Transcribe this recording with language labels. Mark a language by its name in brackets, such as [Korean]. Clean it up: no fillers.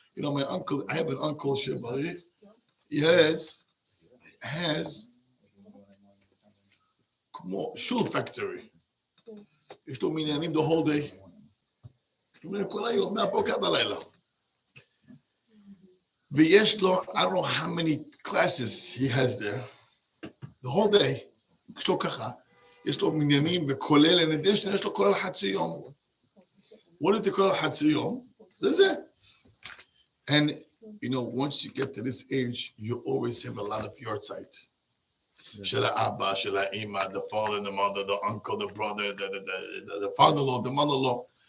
[English] You know, my uncle, I have an uncle, Shebari. He has shoe factory. [Hebrew] יש לו מניינים [English] the whole day. [Hebrew] כל היום, מהבוקר עד הלילה. ויש לו, [English] I don't know how many classes he has there. The whole day. [Hebrew] יש לו ככה. יש לו מניינים וכולל, [English] in addition, [Hebrew] יש לו כולל חצי יום. [English] What is the [Hebrew] כולל חצי יום? זה. [English] And, you know, once you get to this age, you always have a lot of yahrzeit. [Hebrew] של האבא, של האמא, [English] the father, the mother, the uncle, the brother, the father-in-law, the mother-in-law.